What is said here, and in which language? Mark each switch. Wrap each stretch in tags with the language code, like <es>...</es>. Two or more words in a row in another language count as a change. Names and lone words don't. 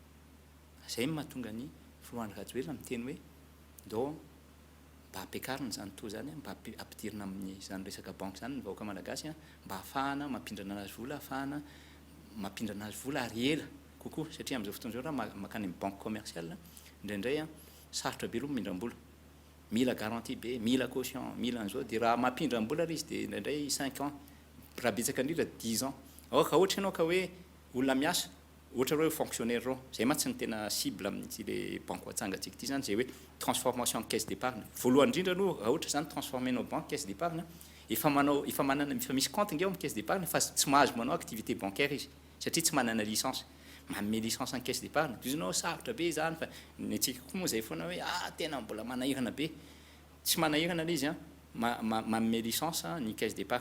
<mg>Zay mahatonga ny Floandro Rajoelina miteny hoe ndao mba hampiakarina zany taux zany mba ampidirina amin'ny zany resaka banque zany ny vahoaka malagasy mba hafahana mampindrana anazy vola, hafahana mampindrana azy vola ary ela kokoa satria amin'izao fotoana izao raha makany amin'ny</mg> <fr>banque commerciale</fr> <mg>indraindray sarotra be aloha mindram-bola, mila garantie be, mila caution, mila an'izao dia raha mampindram-bola izy dia indraindray 5 ans, raha betsaka indrindra 10 ans. Or raha ohatra ianao ka hoe olona miasa ohatra hoe fonctionnaire reo zay matsy ny tena cible amin'ity le banque atsangatsika ity zany zay hoe</mg> <fr>transformation en caisse d'épargne.</fr> <mg>Voalohany indrindra aloha raha ohatra zany transformer-nao</mg> <fr>banque caisse d'épargne</fr> <mg>efa misy compte ngeo amin'ny</mg> <fr>caisse d'épargne</fr> <mg>fa tsy mahazo manao</mg> <fr>activité bancaire</fr> <mg>izy satria tsy manana licence. Manome</mg> <fr>licence en caisse d'épargne</fr> <mg>izinao sarotra be zany fa ny antsika koa moa zay foana hoe tena mbola manahirana be, tsy manahirana le izy manome licence ny</mg> <fr>caisse d'épargne.</fr>